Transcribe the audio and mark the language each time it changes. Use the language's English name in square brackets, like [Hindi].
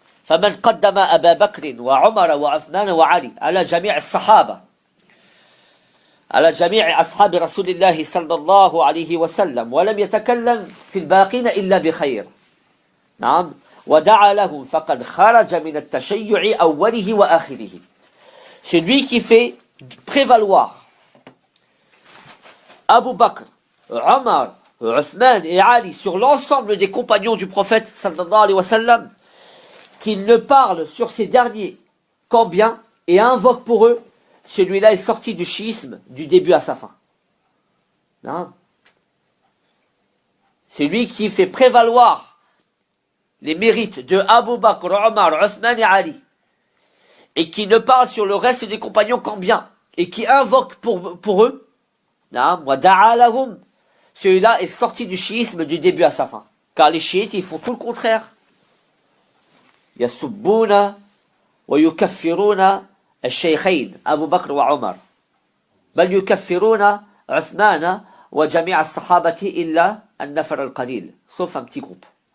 [Arabic] فمن قدم أبا بكر وعمر وعثمان وعلي على جميع الصحابة على جميع أصحاب رسول الله صلى الله عليه وسلم ولم يتكلم في الباقين إلا بخير نعم ودعا لهم فقد خرج من التشيع أوله وآخره. [French] Celui qui fait prévaloir Abu Bakr, Omar, Uthman et Ali sur l'ensemble des compagnons du prophète sallallahu alayhi wa sallam, qu'il ne parle sur ces derniers qu'en bien et invoque pour eux, celui-là est sorti du chiisme du début à sa fin. Non. Celui qui fait prévaloir les mérites de Abu Bakr, Omar, Uthman et Ali, et qui ne parle sur le reste des compagnons qu'en bien, et qui invoque pour eux, non, [Arabic] wa da'a lahum, [French] celui-là est sorti du chiisme du début à sa fin. Car les chiites, ils font tout le contraire. [Arabic] يسبون ويكفرون الشيخين أبو بكر وعمر بل يكفرون عثمان وجميع الصحابة إلا النفر القليل [French] sauf un petit groupe.